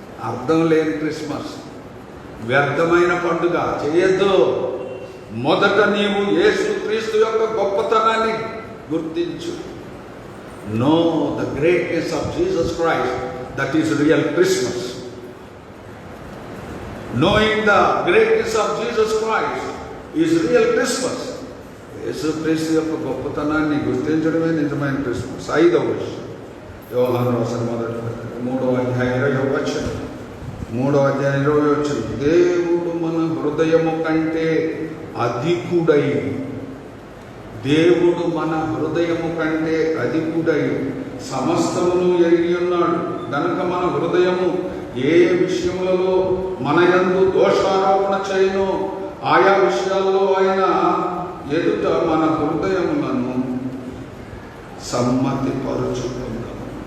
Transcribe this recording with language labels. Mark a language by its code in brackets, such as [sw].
[te] అర్థం లేని క్రిస్మస్, వ్యర్థమైన పండుగ చేయొద్దు. మొదట నీవు యేసుక్రీస్తు యొక్క గొప్పతనాన్ని గుర్తించు. [en] Know the greatness of Jesus Christ, that is real Christmas. Knowing the greatness of Jesus Christ is real Christmas. [te] యేసుక్రీస్తు యొక్క గొప్పతనాన్ని గుర్తించడమే నిజమైన క్రిస్మస్. 5వ విషయం, యోహాను రాసిన మొదటి పత్రిక 3వ అధ్యాయం 20వ వచనం. 3వ అధ్యాయం 20వ వచనం, దేవుడు మన హృదయము కంటే అధికుడై, దేవుడు మన హృదయము కంటే అధికుడై సమస్తమును ఎరిగి ఉన్నాడు గనుక మన హృదయము ఏ విషయములలో మన యందు దోషారోపణ చేయను ఆయా విషయాల్లో ఆయన ఎదుట మన హృదయములను సమ్మతిపరుచుకుందాము.